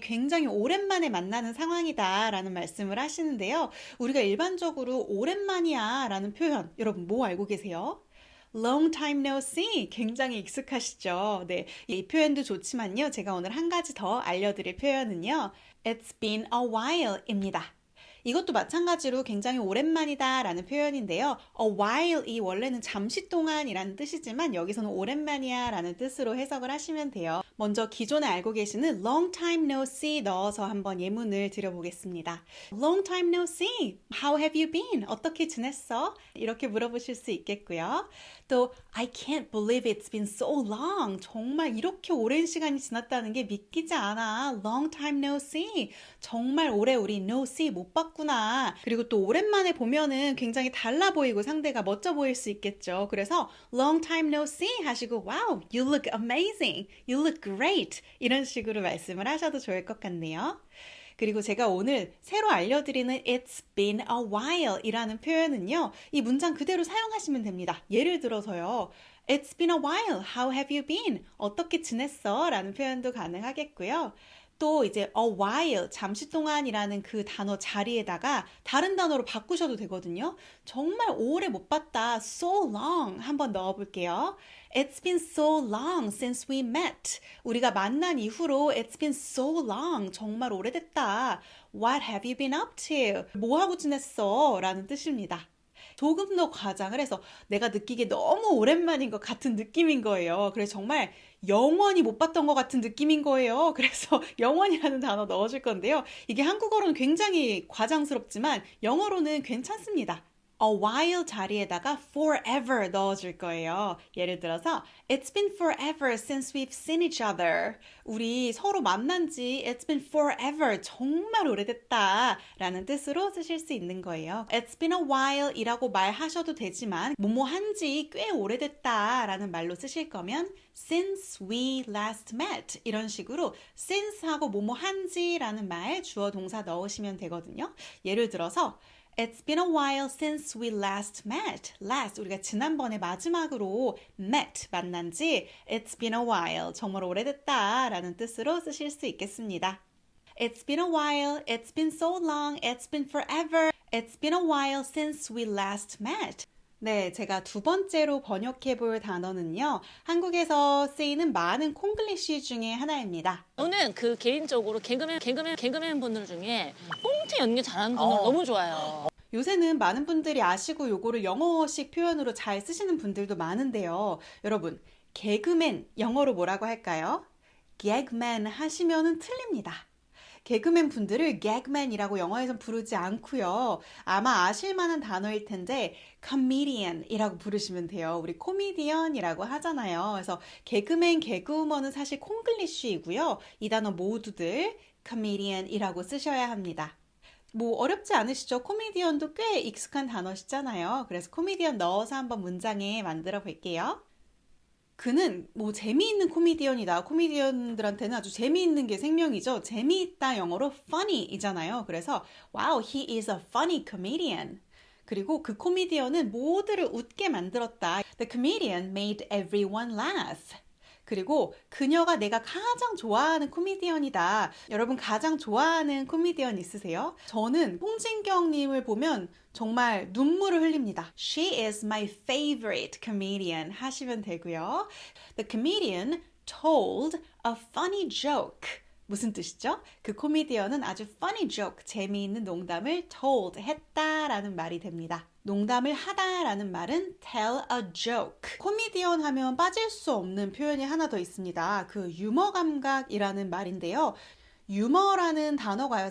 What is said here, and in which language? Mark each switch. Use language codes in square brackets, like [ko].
[ko] 굉장히 오랜만에 만나는 상황이다 라는 말씀을 하시는데요. 우리가 일반적으로 오랜만이야 라는 표현 여러분 뭐 알고 계세요? [en] Long time no see. [ko] 굉장히 익숙하시죠? 네. 이 표현도 좋지만요. 제가 오늘 한 가지 더 알려드릴 표현은요. [en] It's been a while [ko] 입니다. 이것도 마찬가지로 굉장히 오랜만이다 라는 표현인데요. A while이 원래는 잠시 동안이라는 뜻이지만 여기서는 오랜만이야 라는 뜻으로 해석을 하시면 돼요. 먼저 기존에 알고 계시는 [en] long time no see [ko] 넣어서 한번 예문을 드려보겠습니다. [en] Long time no see. How have you been? [ko] 어떻게 지냈어? 이렇게 물어보실 수 있겠고요. [en] 또 I can't believe it's been so long. [ko] 정말 이렇게 오랜 시간이 지났다는 게 믿기지 않아. [en] Long time no see. [ko] 정말 오래 우리 no see 못 봤구나. 그리고 또 오랜만에 보면은 굉장히 달라 보이고 상대가 멋져 보일 수 있겠죠. 그래서 [en] long time no see [ko] 하시고 [en] wow, you look amazing. You look great. [ko] 이런 식으로 말씀을 하셔도 좋을 것 같네요. 그리고 제가 오늘 새로 알려드리는 [en] It's been a while [ko] 이라는 표현은요. 이 문장 그대로 사용하시면 됩니다. 예를 들어서요. [en] It's been a while. How have you been? [ko] 어떻게 지냈어? 라는 표현도 가능하겠고요. 또 이제 a while, 잠시 동안이라는 그 단어 자리에다가 다른 단어로 바꾸셔도 되거든요. 정말 오래 못 봤다. [en] So long [ko] 한번 넣어볼게요. [en] It's been so long since we met. [ko] 우리가 만난 이후로 [en] It's been so long. [ko] 정말 오래됐다. [en] What have you been up to? [ko] 뭐 하고 지냈어? 라는 뜻입니다. 조금 더 과장을 해서 내가 느끼기에 너무 오랜만인 것 같은 느낌인 거예요. 그래서 정말 영원히 못 봤던 것 같은 느낌인 거예요. 그래서 영원이라는 단어 넣어줄 건데요. 이게 한국어로는 굉장히 과장스럽지만 영어로는 괜찮습니다. A while 자리에다가 forever 넣어줄 거예요. 예를 들어서 [en] It's been forever since we've seen each other. [ko] 우리 서로 만난 지 [en] It's been forever. [ko] 정말 오래됐다 라는 뜻으로 쓰실 수 있는 거예요. [en] It's been a while [ko] 이라고 말하셔도 되지만 뭐뭐 한지 꽤 오래됐다 라는 말로 쓰실 거면 [en] since we last met [ko] 이런 식으로 since 하고 뭐뭐 한지 라는 말 주어 동사 넣으시면 되거든요. 예를 들어서 [en] It's been a while since we last met. [ko] Last, 우리가 지난번에 마지막으로 met, 만난 지 [en] It's been a while, [ko] 정말 오래됐다 라는 뜻으로 쓰실 수 있겠습니다. [en] It's been a while, it's been so long, it's been forever. It's been a while since we last met. [ko] 네, 제가 두 번째로 번역해 볼 단어는요. 한국에서 쓰이는 많은 콩글리쉬 중에 하나입니다. 저는 그 개인적으로 개그맨 분들 중에 꽁트 연기 잘하는 분들 너무 좋아요. 요새는 많은 분들이 아시고 요거를 영어식 표현으로 잘 쓰시는 분들도 많은데요. 여러분, 개그맨 영어로 뭐라고 할까요? gagman 하시면은 틀립니다. 개그맨 분들을 gagman이라고 영어에선 부르지 않고요. 아마 아실 만한 단어일 텐데 comedian이라고 부르시면 돼요. 우리 코미디언이라고 하잖아요. 그래서 개그맨, 개그우먼은 사실 콩글리쉬이고요. 이 단어 모두들 comedian이라고 쓰셔야 합니다. 뭐 어렵지 않으시죠? 코미디언도 꽤 익숙한 단어시잖아요. 그래서 코미디언 넣어서 한번 문장에 만들어 볼게요. 그는 뭐 재미있는 코미디언이다. 코미디언들한테는 아주 재미있는 게 생명이죠. 재미있다 영어로 funny이잖아요. 그래서 [en] wow, he is a funny comedian. [ko] 그리고 그 코미디언은 모두를 웃게 만들었다. [en] The comedian made everyone laugh. [ko] 그리고 그녀가 내가 가장 좋아하는 코미디언이다. 여러분 가장 좋아하는 코미디언 있으세요? 저는 홍진경님을 보면 정말 눈물을 흘립니다. [en] She is my favorite comedian [ko] 하시면 되고요. [en] The comedian told a funny joke. [ko] 무슨 뜻이죠? 그 코미디언은 아주 [en] funny joke, [ko] 재미있는 농담을 told, 했다라는 말이 됩니다. 농담을 하다라는 말은 [en] tell a joke. [ko] 코미디언 하면 빠질 수 없는 표현이 하나 더 있습니다. 그 유머 감각이라는 말인데요. 유머라는 단어가요.